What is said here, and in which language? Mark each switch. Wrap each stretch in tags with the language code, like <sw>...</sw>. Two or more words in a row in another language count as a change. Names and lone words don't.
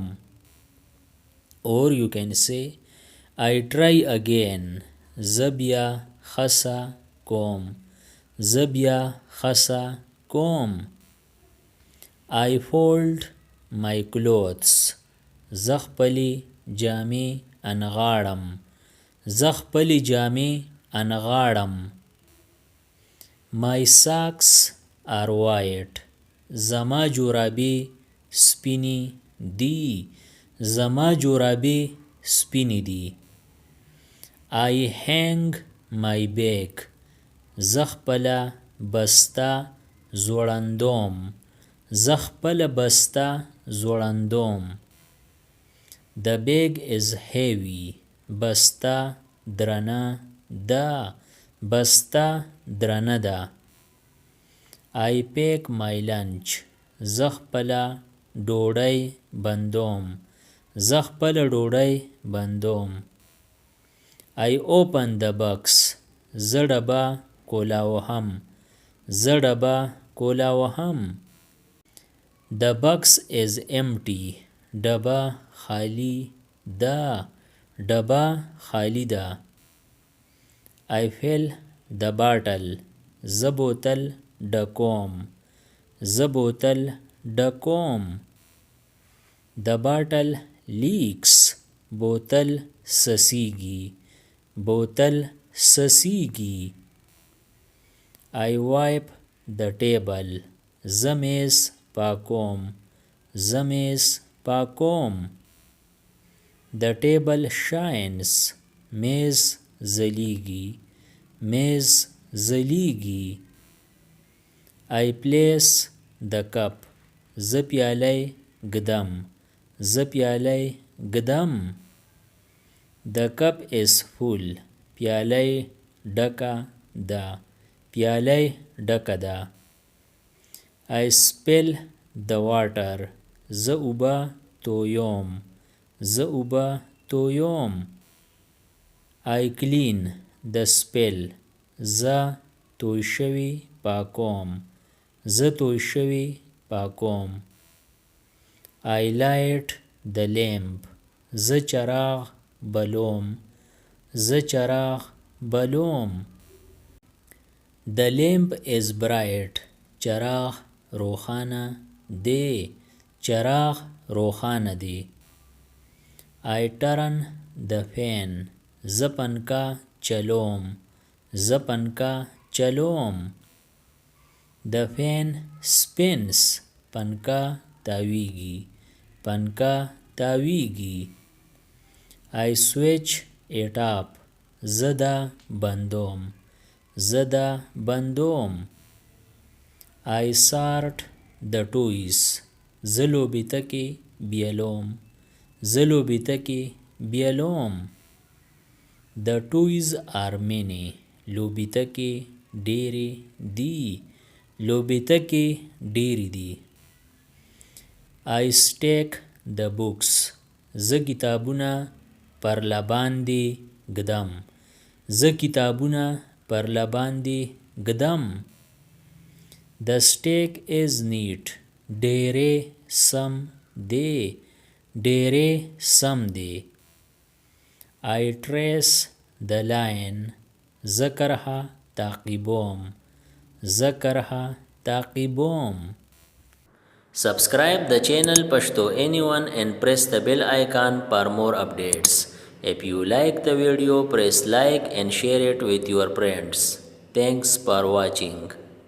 <en>Or you can say I try again.</en> <ps>زه بیا خڅه کوم. زه بیا خڅه کوم.</ps> <en>I fold my clothes.</en> <ps>زه خپلې جامې انغاړم. زه خپلې جامې انغاړم.</ps> <en>My socks are white.</en> <ps>زما جورابې سپینې دي. زما جورابې سپینې دي.</ps> <en>I hang my bag.</en> <ps>زه خپله بسته ځوړندوم. زه خپله بسته ځوړندوم.</ps> <en>The bag is heavy.</en> <ps>بسته درنه ده. بسته درنه ده.</ps> <en>I pack my lunch.</en> <ps>زه خپله ډوډۍ بندوم. زه خپله ډوډۍ بندوم.</ps> <en>I open the box.</en> <ps>زه ډبه کولاوهم. زه ډبه کولاوهم.</ps> <en>The box is empty.</en> <ps>ډبه خالی ده. ډبه خالی ده.</ps> <en>I fill the bottle.</en> <ps>زه بوتل ډکوم. زه بوتل ډکوم.</ps> <en>The bottle leaks.</en> <ps>بوتل څڅیږي. بوتل څڅیږي.</ps> <en>I wipe the table.</en> <ps>زه میز پاکوم. زه میز پاکوم.</ps> <en>The table shines.</en> <ps>میز ځلیږي. میز ځلیږي.</ps> <en>I place the cup.</en> <ps>زه پیالی ږدم. زه پیالی ږدم.</ps> <en>The cup is full.</en> <ps>پیالی ډکه ده. پیالی ډکه ده.</ps> <en>I spill the water.</en> <ps>زه اوبه تویوم. زه اوبه تویوم.</ps> <en>I clean the spill.</en> <ps>زه توی شوي پاکوم. زه توی شوي پاکوم.</ps> <en>I light the lamp.</en> <ps>زه چراغ بلوم. زه چراغ بلوم.</ps> <en>The lamp is bright.</en> <ps>چراغ روخانه دی. چراغ روخانه دی.</ps> <en>I turn the fan.</en> <ps>زه پنکه چلوم. زه پنکه چلوم.</ps> <en>The fan spins.</en> <ps>پنکه تاویږي. پنکه تاویږي.</ps> <en>I switch it up.</en> <ps>زه دا بندوم. زه دا بندوم.</ps> <en>I sort the toys.</en> <ps>زه لوبې تکې بیلوم. زه لوبې تکې بیلوم.</ps> <en>The toys are many.</en> <ps>لوبې تکې ډېرې دي. لوبې تکې ډېرې دي.</ps> <en>I stack the books.</en> <ps>زه کتابونه پر لباندې ږدم. زه کتابونه پر لباندې ږدم.</ps> <en>The stack is neat.</en> <ps>ډېرې سم دی. ډېرې سم دی.</ps> <en>I trace the line.</en> <ps>زه کرښه تعقیبوم. زه کرښه تعقیبوم.</ps> <en>Subscribe the channel Pashto Anyone and press the bell icon for more updates. If you like the video, press like and share it with your friends. Thanks for watching.</en>